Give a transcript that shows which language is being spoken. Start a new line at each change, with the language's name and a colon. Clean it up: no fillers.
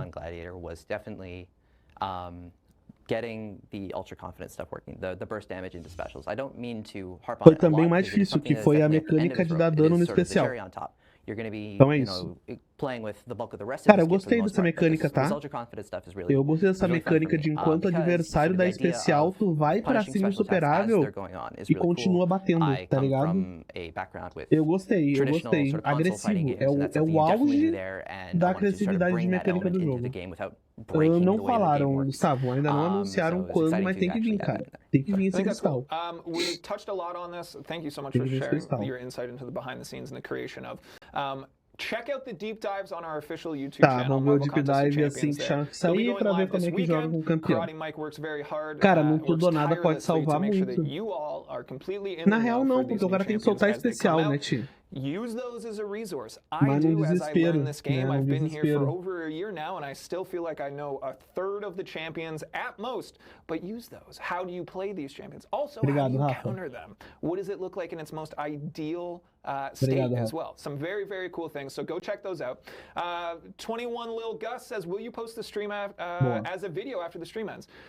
English: On Gladiator was definitely getting the ultra confident stuff working, the burst damage into specials. I don't mean to harp on
Portuguese: foi também o mais difícil, que foi a mecânica de dar dano no especial. Então é isso. Cara, eu gostei dessa mecânica, tá? Eu gostei dessa mecânica de enquanto o adversário dá especial, tu vai pra cima insuperável e continua batendo, tá ligado? Eu gostei. Agressivo. É o auge da agressividade de mecânica do jogo. Não falaram, Gustavo, ainda não anunciaram quando, mas tem que vir, cara. Tem que vir esse cristal.
English: We touched a lot on this. Thank you so much for sharing your insight into the behind the scenes and the creation of. Check out the deep dives on our official YouTube channel.
Portuguese: Vamos ver o deep dive assim que sair pra ver como é que joga com o campeão. Cara, não tudo ou nada pode salvar muito. Na real não, porque o cara tem que soltar especial, né, tio?
English: Use those as a resource. I do as I learn this game. I've been here for over a year now, and I still feel like I know a third of the champions at most. But use those. How do you play these champions? Also, how do you counter them? What does it look like in its most ideal state as well. Some very, very cool things. So go check those out. 21 Lil Gus says, will you post the stream as a video after the stream ends?